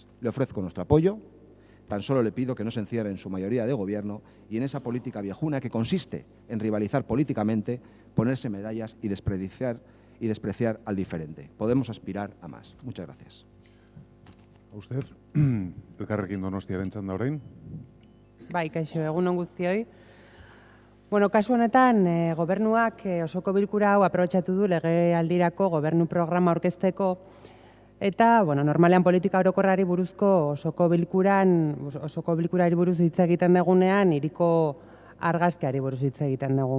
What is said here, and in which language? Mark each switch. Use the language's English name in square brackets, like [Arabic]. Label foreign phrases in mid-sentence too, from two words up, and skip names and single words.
[Spanish] Le ofrezco nuestro apoyo, tan solo le pido que no se encierre en su mayoría de gobierno y en esa política viejuna que consiste en rivalizar políticamente, ponerse medallas y despreciar al diferente. Podemos aspirar a más. Muchas gracias. A usted, [Basque] elkarrekin Donostiaren txanda orain. Bai, kaixo, egun on guztioi. Bueno, kasu honetan, gobernuak osoko bilkura hau aprobetxatu du legealdirako gobernu programa aurkezteko eta, bueno, normalean politika orokorrari buruzko osoko bilkurari buruz hitz egiten dugunean, hiriko argazkiari buruz hitz egiten dugu.